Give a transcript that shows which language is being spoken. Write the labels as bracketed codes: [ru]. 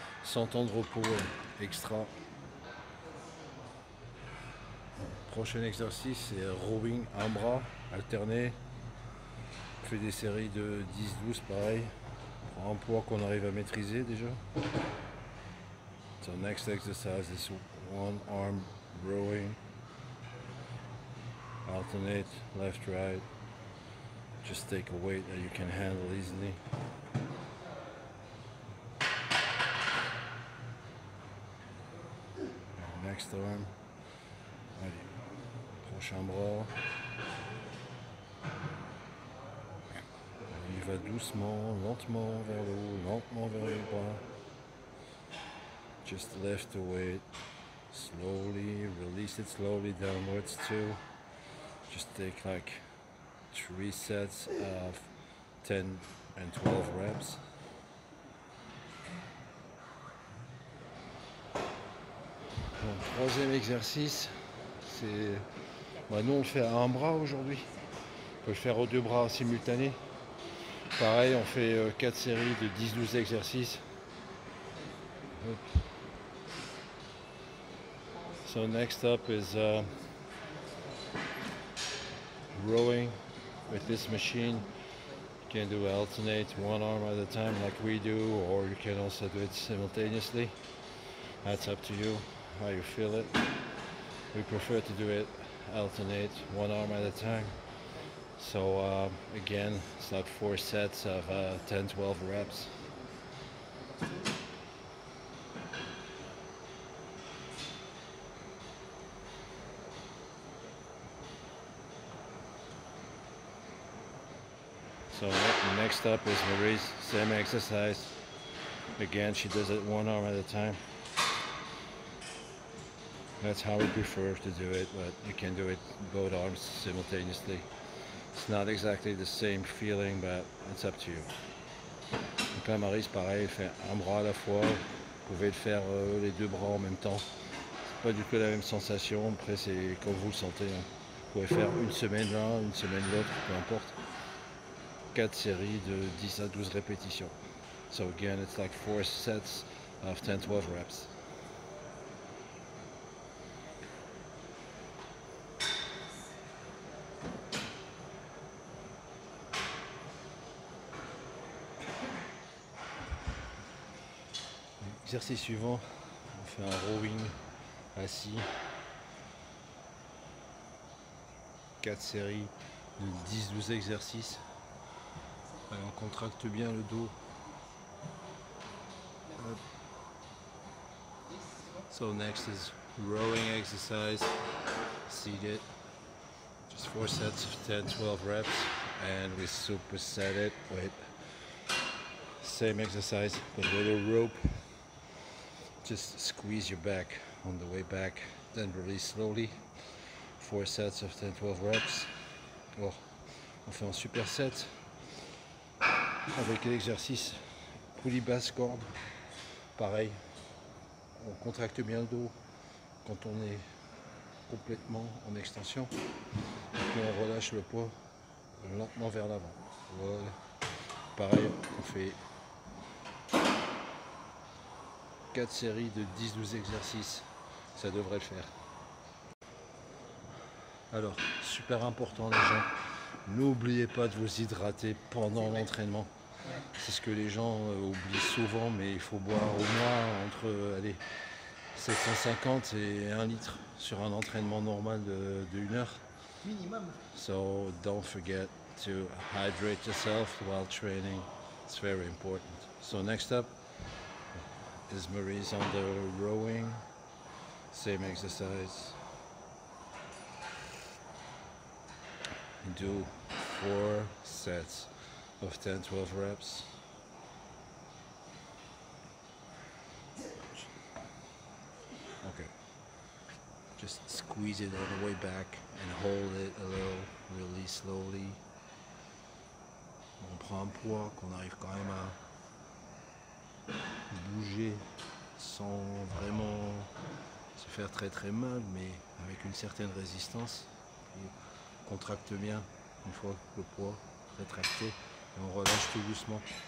[fr] 100 temps de repos extra. Prochain exercice, c'est rowing, un bras alterné. On fait des séries de 10-12 pareil. On prend un poids qu'on arrive à maîtriser déjà. [en] So next exercise is one arm rowing. Alternate left, right. Just take a weight that you can handle easily. Next arm. [fr] Allez, prochain bras. Il va doucement, lentement vers le haut, lentement vers le bas. [en] Just lift the weight slowly, release it slowly downwards too. Just take like 3 sets of 10 and 12 reps. [fr] Donc, troisième exercice, c'est... nous on le fait à un bras aujourd'hui. On peut le faire aux deux bras simultanés. Pareil, on fait 4 séries de 10-12 exercices. [en] So next up is rowing with this machine. You can do alternate one arm at a time like we do, or you can also do it simultaneously. That's up to you, how you feel it. We prefer to do it alternate one arm at a time. So again, it's like 4 sets of 10-12 reps. So next up is Marie's same exercise. Again, she does it one arm at a time. That's how we prefer to do it, but you can do it both arms simultaneously. It's not exactly the same feeling, but it's up to you. [fr] Donc là, Marie, c'est pareil, elle fait un bras à la fois. Vous pouvez le faire les deux bras en même temps. C'est pas du tout la même sensation. Après, c'est comme vous le sentez. Hein. Vous pouvez faire une semaine l'un, une semaine l'autre, peu importe. 4 séries de 10 à 12 répétitions. [en] So again, it's like 4 sets of 10-12 reps. [fr] Exercice suivant, on fait un rowing assis. 4 séries de 10-12 exercices. Allez, on contracte bien le dos. Hop. [en] So next is rowing exercise, seated. Just 4 sets of 10-12 reps, and we superset it with same exercise but with a rope. Just squeeze your back on the way back, then release slowly. 4 sets of 10-12 reps. [fr] Oh, on fait un superset avec l'exercice poulie basse corde. Pareil, on contracte bien le dos quand on est complètement en extension. Et puis on relâche le poids lentement vers l'avant. Voilà. Pareil, on fait 4 séries de 10-12 exercices, ça devrait le faire. Alors, super important les gens, n'oubliez pas de vous hydrater pendant l'entraînement. C'est ce que les gens oublient souvent, mais il faut boire au moins entre 750 et 1 litre sur un entraînement normal de 1 heure. Minimum. [en] So don't forget to hydrate yourself while training. It's very important. So next up is Marie's on the rowing. Same exercise. Do 4 sets of 10-12 reps. Okay. Just squeeze it all the way back and hold it a little, release slowly. [fr] On prend un poids qu'on arrive quand même à bouger sans vraiment se faire très très mal, mais avec une certaine résistance. Et on contracte bien une fois le poids rétracté et on relâche tout doucement.